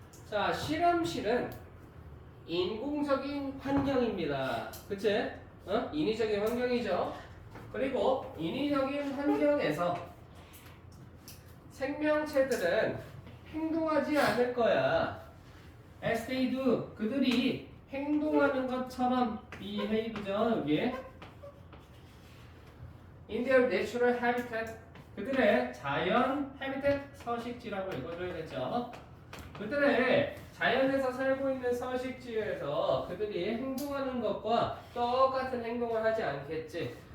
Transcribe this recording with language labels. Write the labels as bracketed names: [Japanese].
[Korean] 자, 실험실은 인공적인 환경입니다. 그치? 인위적인 환경이죠. 그리고 인위적인 환경에서 생명체들은 행동하지 않을 거야. [English] As they do. [Korean] 그들이 행동하는 것처럼 behave죠. 여기에 [English] in their natural habitat. [Korean] 그들의 자연 habitat 서식지라고 읽어줘야겠죠. 그들의 자연에서 살고 있는 서식지에서 그들이 행동하는 것과 똑같은 행동을 하지 않겠지.